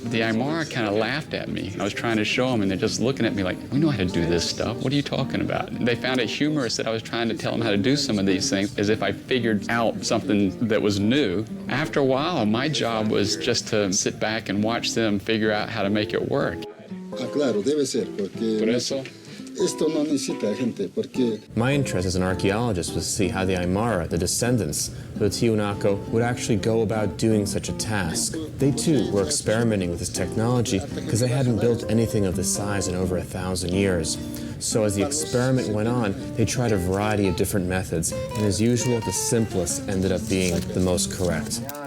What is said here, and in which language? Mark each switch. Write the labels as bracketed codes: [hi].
[en] But the Aymara kind of laughed at me. I was trying to show them, and they're just looking at me like, we know how to do this stuff. What are you talking about? And they found it humorous that I was trying to tell them how to do some of these things, as if I figured out something that was new. After a while, my job was just to sit back and watch them figure out how to make it work. [es] Claro, debe ser, porque Por eso, esto no necesita gente, porque [en] My interest as an archaeologist was to see how the Aymara, the descendants of the Tiwanaku, would actually go about doing such a task. They too were experimenting with this technology because they hadn't built anything of this size in over 1,000 years. So as the experiment went on, they tried a variety of different methods, and as usual, the simplest ended up being the most correct.